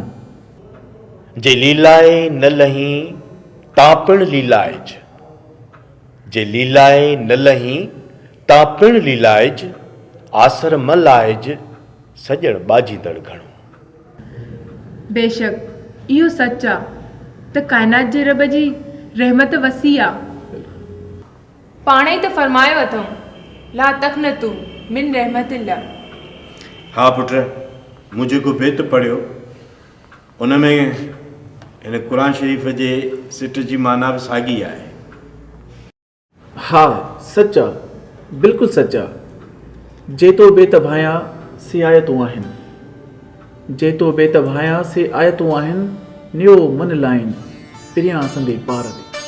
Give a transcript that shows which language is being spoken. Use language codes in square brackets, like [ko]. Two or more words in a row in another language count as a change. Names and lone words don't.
[sd] जे लीलाए न लही तापिण लीलाइज, जे लीलाए न लही तापिण लीलाइज, आसर मलाइज सजण बाजींदड़ घणो। बेशक इहो सच आहे त काइनात जे रब जी रहमत वसी आहे। पाणे ई त फरमायो अथऊं, [ar] لا تقنطوا من رحمة الله. [sd] हा पुट, मूं जेको बेत पढ़ियो उन में हिन क़ुर शरीफ़ जे सिट जी माना बि साॻी आहे। हा सच आहे, बिल्कुलु सच आहे। जेतो बेत भायां से आयतूं आहिनि, जेतो बेत भायां से आयतूं आहिनि, नियो मन लाइन पिरियां संदे पार दे।